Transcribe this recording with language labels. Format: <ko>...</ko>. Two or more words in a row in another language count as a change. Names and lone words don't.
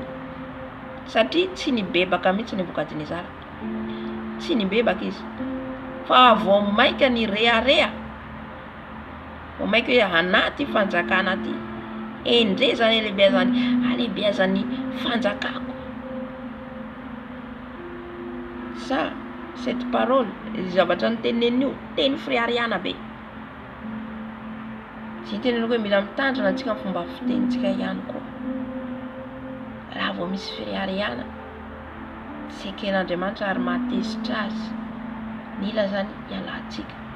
<mg>Satria tsy nibebaka mihitsy Nebokadnezara. Tsy nibebaka izy. Fa vao maika ny rearea. Vao maika hoe anaty fanjakana ty. Endre zany alebiazany fanjakako.</mg> <fr>Ça, cette parole,</fr> <mg>zavatra nytenenina io, teny Fifadiana be. Tsy teneniko hoe mila mitandrina antsika amin'ny fomba fitenitsika ihany koa. Raha vao misy Fifadiana, tsy eken'Andriamanitra ary mahatezitra azy. Mila zany hialantsika.</mg>